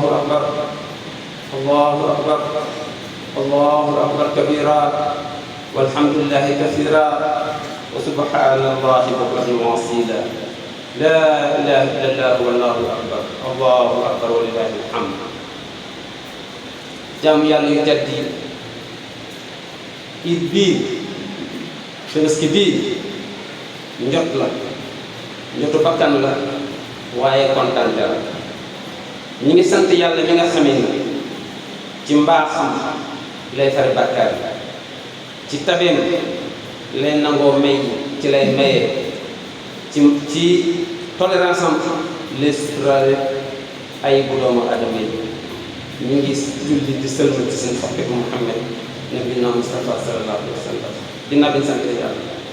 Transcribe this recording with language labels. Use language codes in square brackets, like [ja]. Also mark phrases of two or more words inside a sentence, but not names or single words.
[ar] أكبر الله أكبر الله أكبر كبيرا والحمد لله كثيرا وسبحان الله بكرة وأصيلا لا إله إلا الله والله أكبر الله أكبر ولله الحمد. [wo] jaamu yàlla yu tedd yi it bii Tabaski bii njot la njotu bakkan la waaye kontante la ñi ngi sant yàlla mi nga xamee ni ci mbaaxam lay fari bàkkaar ci tabeem lay nangoo may ci lay mayee ci tolérance am lay suturaale ay bu doomu adama yi ñu ngi julli di sëlmal ci seen xarit Muhammad nabiyina Mustafa [ar] صلى الله عليه وسلم [wo] dinaa bi sant yàlla